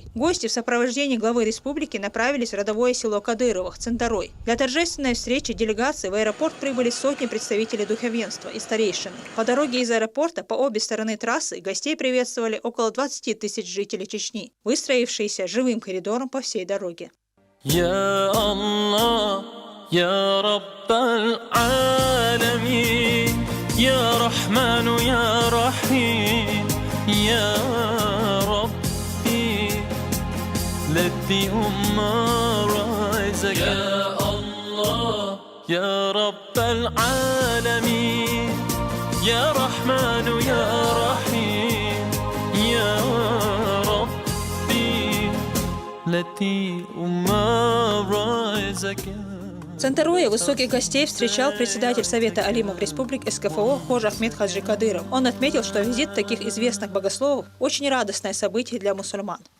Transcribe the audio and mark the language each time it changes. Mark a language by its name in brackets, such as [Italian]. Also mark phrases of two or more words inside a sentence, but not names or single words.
[Russian] Гости в сопровождении главы республики направились в родовое село Кадыровых, Центарой. Для торжественной встречи делегации в аэропорт прибыли сотни представителей духовенства и старейшин. По дороге из аэропорта по обе стороны трассы гостей приветствовали около 20 тысяч жителей Чечни, выстроившиеся живым коридором по всей дороге. [Arabic] يا الله يا رب العالمين يا رحمن يا رحيم يا ربي الذي هم رزقك يا الله يا رب العالمين يا رحمن يا رحيم يا ربي الذي هم رزقك. [Russian] В Центарое высоких гостей встречал председатель Совета алимов республик СКФО Хожа Ахмед Хаджи Кадыров. Он отметил, что визит таких известных богословов – очень радостное событие для мусульман.